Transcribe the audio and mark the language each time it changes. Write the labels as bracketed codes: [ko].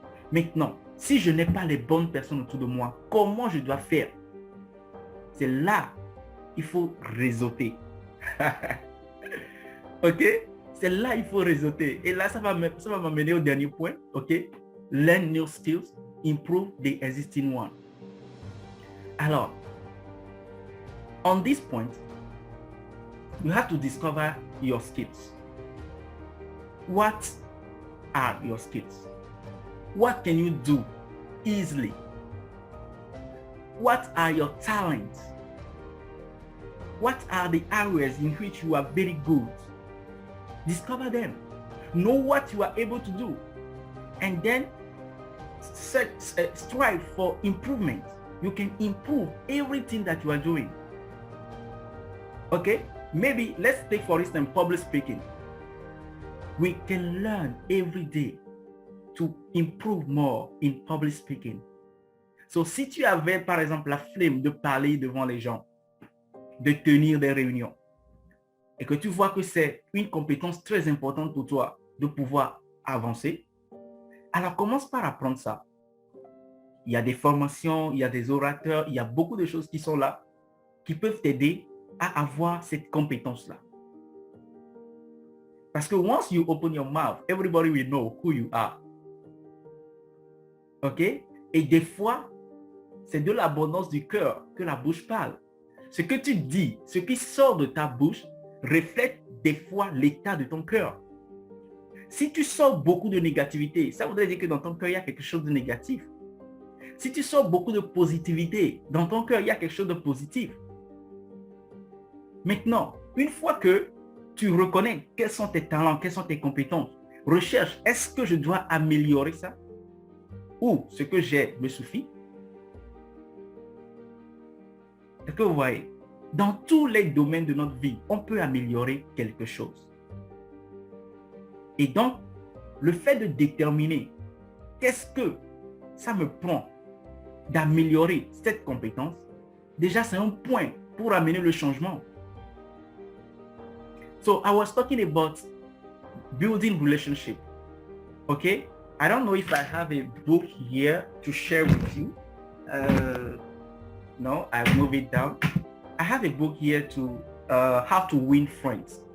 [fr] Maintenant, si je n'ai pas les bonnes personnes autour de moi, comment je dois faire? C'est là qu'il faut réseauter. Ok? C'est là qu'il faut réseauter. Et là, ça va m'amener au dernier point. [en] Ok? Learn new skills, improve the existing one. Alors, on this point, you have to discover your skills. What are your skills? What can you do easily? What are your talents? What are the areas in which you are very good? Discover them. Know what you are able to do. And then strive for improvement. You can improve everything that you are doing. Okay? Maybe let's take for instance public speaking. We can learn every day to improve more in public speaking. [fr] So, si tu avais par exemple la flemme de parler devant les gens, de tenir des réunions, et que tu vois que c'est une compétence très importante pour toi de pouvoir avancer, alors commence par apprendre ça. Il y a des formations, il y a des orateurs, il y a beaucoup de choses qui sont là, qui peuvent t'aider à avoir cette compétence-là. Parce que [en] once you open your mouth, everybody will know who you are. Ok? [fr] Et des fois, c'est de l'abondance du cœur que la bouche parle. Ce que tu dis, ce qui sort de ta bouche, reflète des fois l'état de ton cœur. Si tu sors beaucoup de négativité, ça voudrait dire que dans ton cœur, il y a quelque chose de négatif. Si tu sors beaucoup de positivité, dans ton cœur, il y a quelque chose de positif. Maintenant, une fois que tu reconnais quels sont tes talents, quelles sont tes compétences, recherche, est-ce que je dois améliorer ça? Ou ce que j'ai me suffit? Est-ce que vous voyez? Dans tous les domaines de notre vie, on peut améliorer quelque chose. Et donc, le fait de déterminer qu'est-ce que ça me prend d'améliorer cette compétence, déjà c'est un point pour amener le changement. [en] So I was talking about building relationship. Okay, I don't know if I have a book here to share with you. No, I move it down. I have a book here to How to Win Friends.